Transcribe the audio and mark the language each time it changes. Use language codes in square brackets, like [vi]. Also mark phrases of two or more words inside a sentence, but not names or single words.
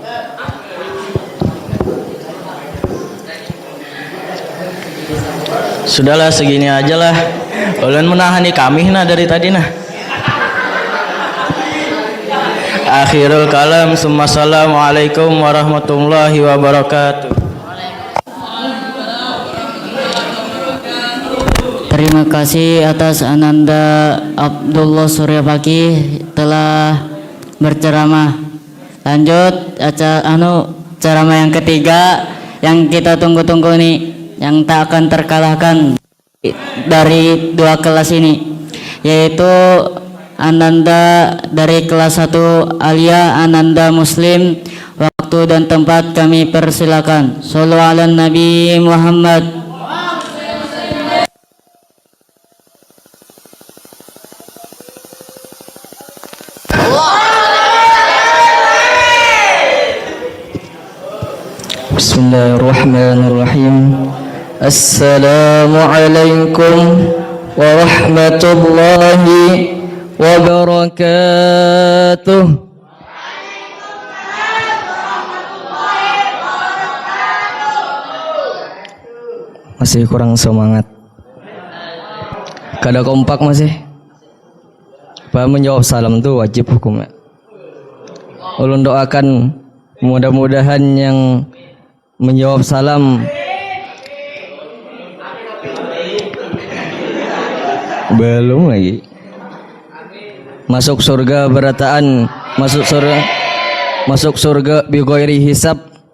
[id] Sudahlah segini aja lah. [bjn] Ulun menahani kami nah dari tadi nah. [ar] آخر الكلام ثم السلام عليكم ورحمة الله وبركاته. [id] Terima kasih atas Ananda Abdullah Suryapaki telah berceramah. Lanjut ceramah yang ketiga yang kita tunggu-tunggu nih, yang tak akan terkalahkan dari dua kelas ini, yaitu Ananda dari kelas 1 Alia Ananda Muslim. Waktu dan tempat kami persilakan. [ar] صلوا على النبي محمد. بسم الله الرحمن الرحيم. السلام عليكم ورحمة الله وبركاته. [id] Masih kurang semangat. [bjn] Kada kompak masih. [id] Pak menjawab salam itu wajib hukumnya. [bjn] Ulun doakan mudah-mudahan yang menjawab salam belum lagi masuk surga berataan, masuk surga [ar] بغير حساب.